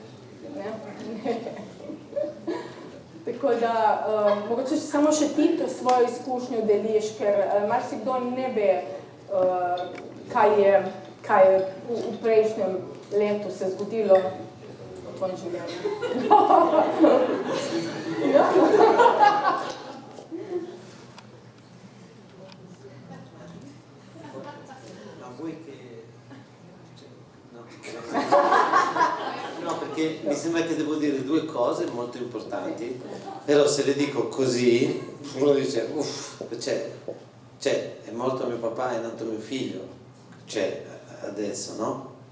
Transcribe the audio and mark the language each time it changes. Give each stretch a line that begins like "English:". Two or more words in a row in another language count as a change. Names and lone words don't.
Slovenian: Tako da, mogoče samo še ti to svojo izkušnjo deliš, ker marsikdo ne ve, kaj je v prejšnjem letu se zgodilo v tvojem življenju.
Italian: No, perché mi sembra che devo dire due cose molto importanti, però se le dico così, uno dice, è morto mio papà, è nato mio figlio, adesso, no?